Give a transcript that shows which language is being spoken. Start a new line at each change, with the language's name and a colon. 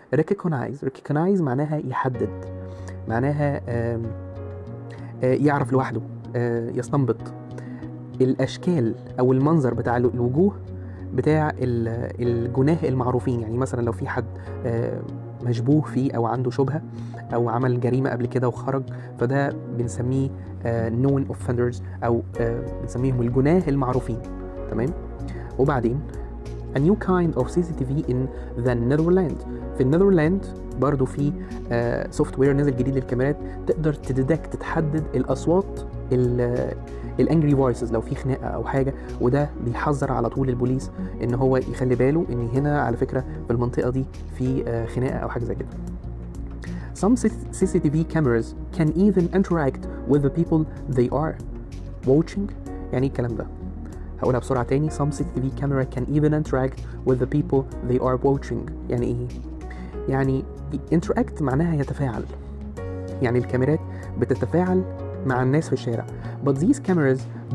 Arabic: recognize معناها يحدد، معناها يعرف لوحده، يستنبط الاشكال او المنظر بتاع الوجوه بتاع الجناه المعروفين. يعني مثلا لو في حد مشبوه فيه او عنده شبهة او عمل جريمة قبل كده وخرج، فده بنسميه
English: known offenders
Arabic: او بنسميهم الجناه المعروفين. تمام.
English: وبعدين a new kind of CCTV in the Netherlands.
Arabic: في النذرلاند برضو في سوفت وير نزل جديد للكاميرات، تقدر تحدد الاصوات الانجري فويسز لو في خناقه او حاجه، وده بيحذر على طول البوليس ان هو يخلي باله ان هنا على فكره في المنطقه دي في خناقه او حاجه زي كده.
English: Some CCTV cameras can even interact with the people they are watching.
Arabic: يعني الكلام ده هقولها بسرعه تاني.
English: Some CCTV camera can even interact with the people they are watching.
Arabic: يعني ايه؟ يعني interact معناها يتفاعل، يعني الكاميرات بتتفاعل مع الناس في الشارع.
English: But these cameras